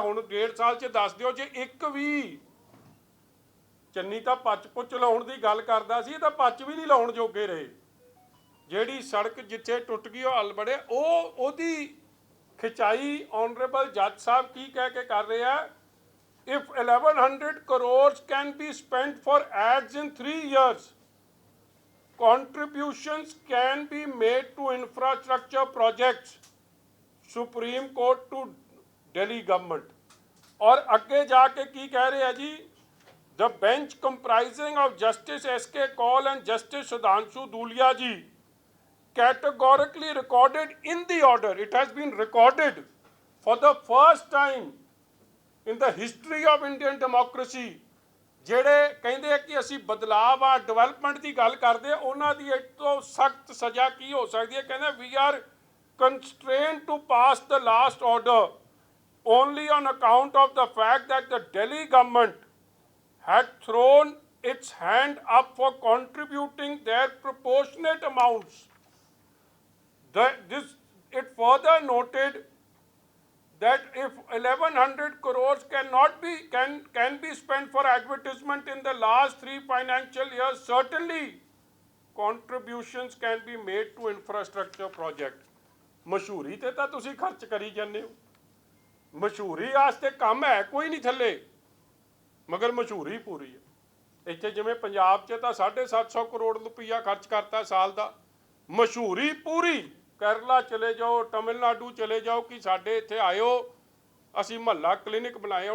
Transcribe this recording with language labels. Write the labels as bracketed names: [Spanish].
[Punjabi] ਹੁਣ 1.5 ਸਾਲ 'ਚ ਦੱਸ ਦਿਓ ਜੇ ਇੱਕ ਵੀ, ਚੰਨੀ ਤਾਂ ਪੱਚ ਪੁੱਚ ਲਾਉਣ ਦੀ ਗੱਲ ਕਰਦਾ ਸੀ, ਤਾਂ ਪੱਚ ਵੀ ਨਹੀਂ ਲਾਉਣ ਜੋਗੇ ਰਹੇ। ਜਿਹੜੀ ਸੜਕ ਜਿੱਥੇ ਟੁੱਟ ਗਈ ਉਹ ਹੱਲ ਬਣੇ, ਉਹਦੀ ਖਿਚਾਈ ਆਨਰੇਬਲ ਜੱਜ ਸਾਹਿਬ ਕੀ ਕਹਿ ਕੇ ਕਰ ਰਹੇ ਆ? [English] If 1100 crores can be spent for ads in 3 years, contributions can be made to infrastructure projects, Supreme Court to Delhi government. [Punjabi] और ਅੱਗੇ ਜਾ ਕੇ ਕੀ ਕਹਿ ਰਹੇ ਆ ਜੀ? [English] The bench comprising of Justice SK Kaul and Justice Sudhanshu Dhulia ji categorically recorded in the order, it has been recorded for the first time in the history of Indian democracy, [Punjabi] ਜਿਹੜੇ ਕਹਿੰਦੇ ਆ ਕਿ ਅਸੀਂ ਬਦਲਾਵ ਆ, development ਦੀ ਗੱਲ ਕਰਦੇ, ਉਹਨਾਂ ਦੀ ਇੱਕ ਤੋਂ ਸਖਤ ਸਜ਼ਾ ਕੀ ਹੋ ਸਕਦੀ ਹੈ? [English] ਕਹਿੰਦੇ we are constrained to pass the last order only on account of the fact that the Delhi government had thrown its hand up for contributing their proportionate amounts. It further noted that if 1100 crores can be spent for advertisement in the last 3 financial years, certainly contributions can be made to infrastructure project। [Punjabi] ਮਸ਼ਹੂਰੀ ਤੇ ਤਾਂ ਤੁਸੀਂ ਖਰਚ ਕਰੀ ਜਾਂਦੇ ਹੋ, ਮਸ਼ਹੂਰੀ ਵਾਸਤੇ ਕੰਮ ਹੈ ਕੋਈ ਨਹੀਂ ਥੱਲੇ, ਮਗਰ ਮਸ਼ਹੂਰੀ ਪੂਰੀ ਹੈ। ਇੱਥੇ ਜਿਵੇਂ ਪੰਜਾਬ 'ਚ ਤਾਂ 750 ਕਰੋੜ ਰੁਪਈਆ ਖਰਚ ਕਰਤਾ ਸਾਲ ਦਾ, ਮਸ਼ਹੂਰੀ ਪੂਰੀ। ਕੇਰਲਾ ਚਲੇ ਜਾਓ, ਤਮਿਲਨਾਡੂ ਚਲੇ ਜਾਓ ਕਿ ਸਾਡੇ ਇੱਥੇ ਆਇਓ, ਅਸੀਂ ਮਹੱਲਾ ਕਲੀਨਿਕ ਬਣਾਏ।